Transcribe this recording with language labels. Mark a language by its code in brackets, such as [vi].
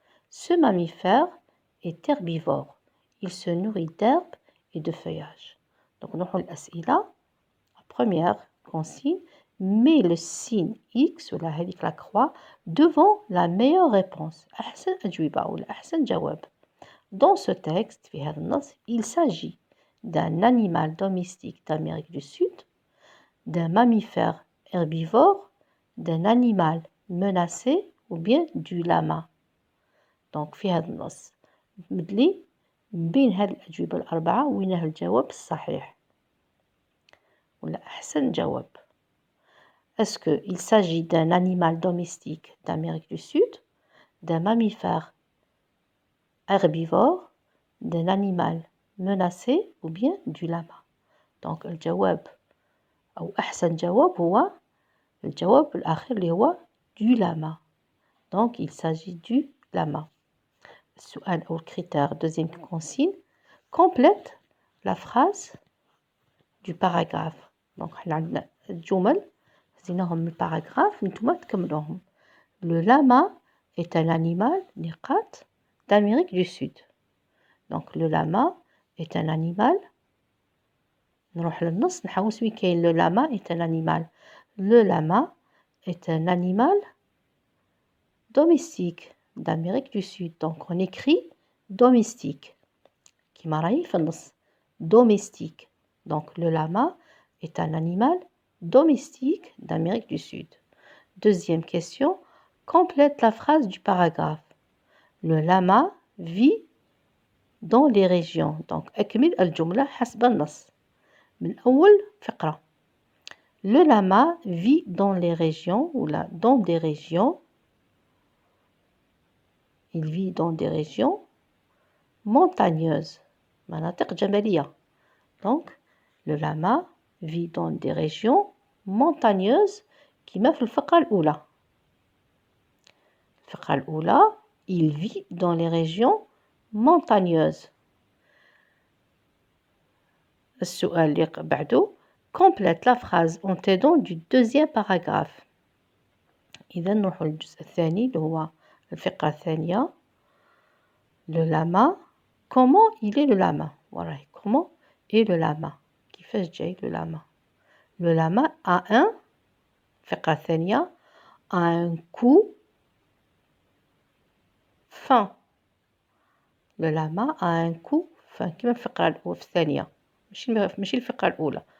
[fr] Ce mammifère est herbivore. Il se nourrit d'herbes et de feuillage. Donc, nous avons l'as'ila. La première consigne, mets le signe X ou la croix devant la meilleure réponse. [ar] أحسن أجوبة ou أحسن جواب. [fr] Dans ce texte, il s'agit d'un animal domestique d'Amérique du Sud, d'un mammifère herbivore, d'un animal menacé ou bien du lama. [ar] دونك في هذا النص مدلي بين هذه الأجوبة الأربعة وينها الجواب الصحيح ولا أحسن جواب. [fr] Est-ce qu'il s'agit d'un animal domestique d'Amérique du Sud, d'un mammifère herbivore, d'un animal menacé ou bien du lama. [ar] Donc الجواب أو أحسن جواب هو الجواب الأخير اللي هو [fr] du lama. Donc il s'agit du lama. [ar] السؤال أو الكريتير [fr] deuxième consigne complète la phrase du paragraphe. [ar] donc حنا عندنا الجمل خزيناهم من الباراغراف نتوما تكملوهم. [fr] Le lama est un animal نقاط d'Amérique du Sud. donc le lama est un animal [ar] نروح للنص نحوس وين كاين [fr] le lama est un animal. Le lama est un animal domestique d'Amérique du Sud. Donc on écrit domestique qui [ar] راهي في النص [fr] domestique. Donc le lama est un animal domestique d'Amérique du Sud. Deuxième question, complète la phrase du paragraphe. Le lama vit dans les régions. [ar] Donc أكمل الجملة حسب النص من أول فقرة. [fr] Le lama vit dans les régions ou là dans des régions. Il vit dans des régions montagneuses. [ar] مناطق جبلية. [fr] Donc le lama vit dans des régions montagneuses [ar] كما في الفقرة الأولى. الفقرة الأولى [fr] il vit dans les régions montagneuses. [ar] السؤال اللي بعده [fr] complète la phrase en t'aidant du deuxième paragraphe. [ar] إذا نروحوا للجزء الثاني اللي هو الفقرة الثانية. [fr] Le lama, comment il est le lama? Voilà, comment est le lama? [ar] كيفاش جاي [fr] le lama? Le lama a un [ar] الفقرة الثانية [fr] a un cou fin. Le lama a un cou fin [ar] كما الفقرة الثانية ماشي الفقرة الأولى.